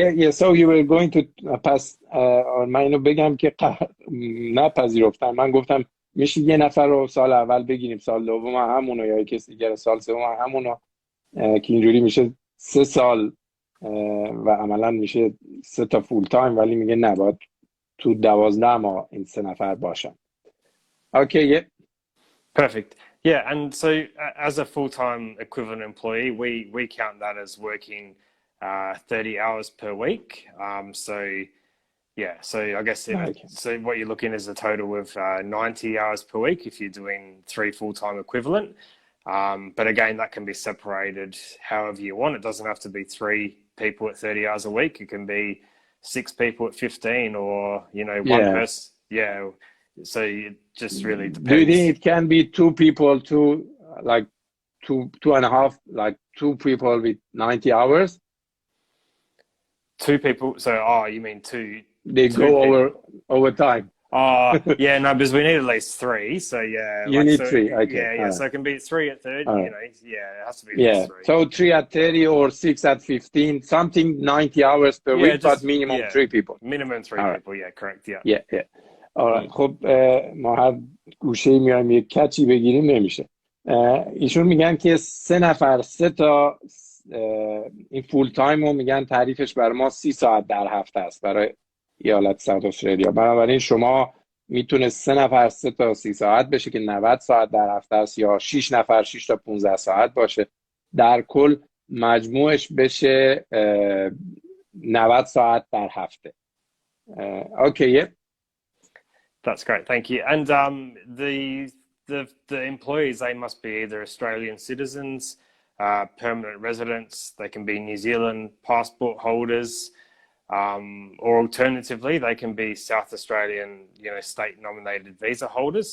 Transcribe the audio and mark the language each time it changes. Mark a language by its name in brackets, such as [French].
[English] So you were going to pass [Persian] من اینو بگم که نپذیرفتم. من گفتم میشه یه نفر رو سال اول بگیریم، سال دوم همونو، یا کسی دیگر سال سوم همونو، که اینجوری میشه 3 سال و عملا میشه 3 تا فول تایم، ولی میگه نه، باید تو 12 ماه این 3 نفر باشن. [English] Okay, Perfect. Yeah, and so as a full-time equivalent employee, we count that as working 30 hours per week. So I guess so what you're looking is a total of 90 hours per week if you're doing 3 full-time equivalent. But again, that can be separated however you want. It doesn't have to be 3 people at 30 hours a week. It can be 6 people at 15, or one person. Yeah. So it just really depends. Do you think it can be 2 people, like 2.5, like 2 people with 90 hours? 2 people. So, you mean 2? They go over time. Yeah, no, because we need at least 3. So yeah, you need 3. Okay. Yeah. So it can be 3 at 30. It has to be at least 3. So 3 at 30 or 6 at 15, something 90 hours per week, but minimum 3 people. Minimum 3 people. Yeah, correct. Yeah. Yeah. آره. [Persian] خب ما هر گوشه میایم یک کچی بگیریم نمیشه. ایشون میگن که 3 نفر 3 تا این فول تایم رو میگن تعریفش بر ما 30 ساعت در هفته است برای ایالت ساوت استرالیا. بنابراین شما میتونه 3 نفر 3 تا 30 ساعت بشه که 90 ساعت در هفته است، یا 6 نفر 6 تا 15 ساعت باشه. در کل مجموعش بشه 90 ساعت در هفته. [English] Okay. That's great, thank you. And the employees, they must be either Australian citizens, permanent residents. They can be New Zealand passport holders, or alternatively, they can be South Australian, state-nominated visa holders.